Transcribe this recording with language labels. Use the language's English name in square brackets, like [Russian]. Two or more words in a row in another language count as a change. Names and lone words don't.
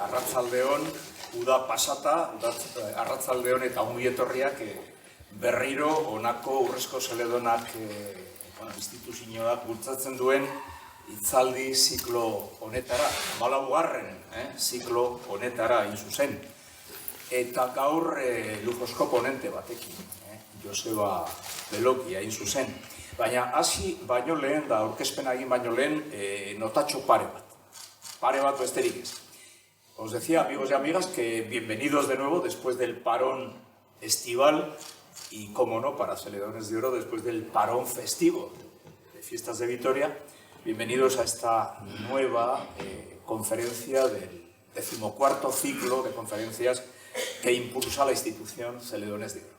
[Basque] Arratzaldeon, uda pasata, arratzaldeon eta ongi etorriak berriro honako urrezko zeledonak instituzioak bultzatzen duen hitzaldi ziklo honetara, 14. Ziklo honetara hain zuzen. Eta gaur lujozko ponente batekin, Joseba Beloki hain zuzen. Baina hasi baino lehen, da aurkezpena egin baino lehen, notatxo pare bat besterik ez. [Spanish] Os decía, amigos y amigas, que bienvenidos de nuevo después del parón estival y, como no, para Celedones de Oro, después del parón festivo de Fiestas de Vitoria. Bienvenidos a esta nueva conferencia del 14º ciclo de conferencias que impulsa la institución Celedones de Oro.